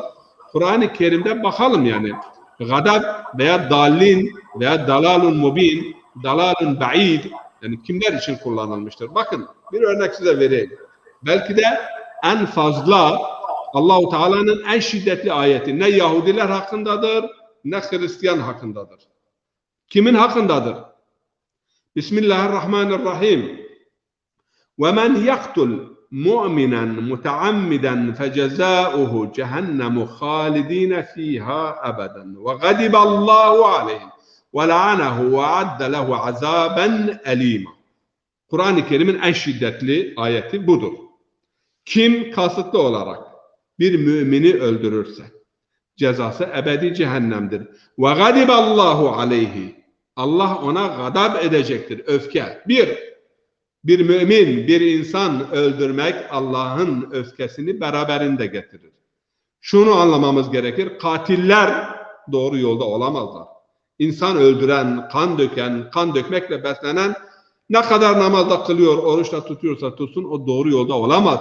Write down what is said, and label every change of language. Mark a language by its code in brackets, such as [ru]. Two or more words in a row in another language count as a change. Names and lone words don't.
[tr] Kur'an-ı Kerim'de bakalım yani gadab veya dallin veya [ar] ضلال مبين, ضلال بعيد, [tr] yani kimler için kullanılmıştır? Bakın bir örnek size vereyim. Belki de en fazla Allah-u Teala'nın en şiddetli ayeti ne Yahudiler hakkındadır ne Hristiyan hakkındadır. Kimin hakkındadır? [ar] Bismillahirrahmanirrahim. وَمَنْ يَقْتُلْ مُؤْمِنًا مُتَعَمِّدًا فَجَزَاؤُهُ جَهَنَّمُ خَالِدِينَ فِيهَا أَبَدًا وَغَضِبَ اللّٰهُ عَلَيْهِ وَلَعَنَهُ وَعَدَّ لَهُ عَذَابًا أَلِيمًا. [tr] Kur'an-ı Kerim'in en şiddetli ayeti budur. Kim kasıtlı olarak bir mümini öldürürse cezası ebedi cehennemdir. [ar] وَغَضِبَ اللّٰهُ عَلَيْهِ. [tr] Allah ona gadab edecektir, öfke. Bir mümin, bir insan öldürmek Allah'ın öfkesini beraberinde getirir. Şunu anlamamız gerekir, katiller doğru yolda olamazlar. İnsan öldüren, kan döken, kan dökmekle beslenen ne kadar namazda kılıyor, oruçla tutuyorsa tutsun o doğru yolda olamaz.